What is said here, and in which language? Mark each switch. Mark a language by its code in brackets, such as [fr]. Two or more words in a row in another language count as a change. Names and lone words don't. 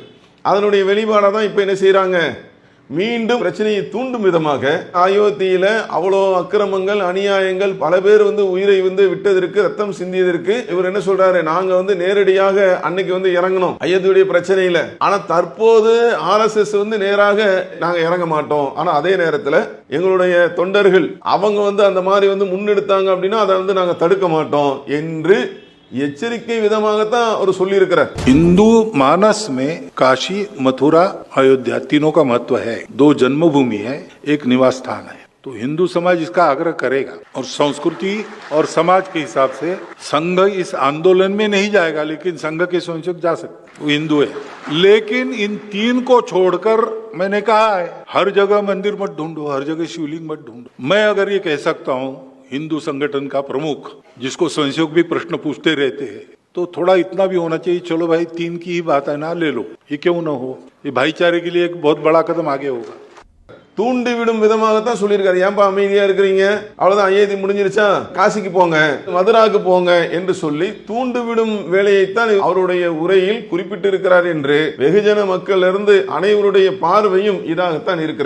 [ta] அதனுடைய வெளிப்பாடாக தான் இப்ப என்ன செய்யறாங்க, மீண்டும் பிரச்சனையை தூண்டும் விதமாக அயோத்தியில அவ்வளோ அக்கிரமங்கள் அநியாயங்கள், பல பேர் உயிரை விட்டதற்கு, ரத்தம் சிந்தியதற்கு இவர் என்ன சொல்றாரு, நாங்க நேரடியாக அன்னைக்கு இறங்கணும் அயோத்தியுடைய பிரச்சனையில. ஆனா தற்போது RSS நேராக நாங்க இறங்க மாட்டோம், ஆனா அதே நேரத்தில் எங்களுடைய தொண்டர்கள் அவங்க அந்த மாதிரி முன்னெடுத்தாங்க அப்படின்னா அதை நாங்க தடுக்க மாட்டோம் என்று எச்சரிக்கை விதமாகத்தான் அவர் சொல்லி இருக்கிறார். [hi] हिंदू मानस में काशी, मथुरा, अयोध्या तीनों का महत्व है। 2 जन्मभूमि है, एक निवास स्थान है। तो हिंदू समाज इसका आग्रह करेगा और संस्कृति और समाज के हिसाब से संघ इस आंदोलन में नहीं जाएगा, लेकिन संघ के स्वयंसेवक जा सकते, वो हिंदू है। लेकिन इन 3 को छोड़कर मैंने कहा है, हर जगह मंदिर मत ढूंढो, हर जगह शिवलिंग मत ढूंढो। मैं अगर ये कह सकता हूँ, हिंदू संगठन का प्रमुख, जिसको स्वयंसेवक भी प्रश्न पूछते रहते हैं, तो थोड़ा इतना भी होना चाहिए, चलो भाई 3 की ही बात है ना, ले लो, ये क्यों ना हो, ये भाईचारे के लिए एक बहुत बड़ा कदम आगे होगा। [ta] தூண்டிவிடும் விதமாகத்தான் சொல்லியிருக்காரு. ஏன்பா அமைதியா இருக்கிறீங்க, அவ்வளவுதான் அயோத்தி முடிஞ்சிருச்சா, காசிக்கு போங்க, மதுராவுக்கு போங்க என்று சொல்லி தூண்டுவிடும் வேலையைத்தான் அவருடைய உரையில் குறிப்பிட்டிருக்கிறார் என்று வெகுஜன மக்கள் இருந்து அனைவருடைய பார்வையும் இதாகத்தான் இருக்கிறது.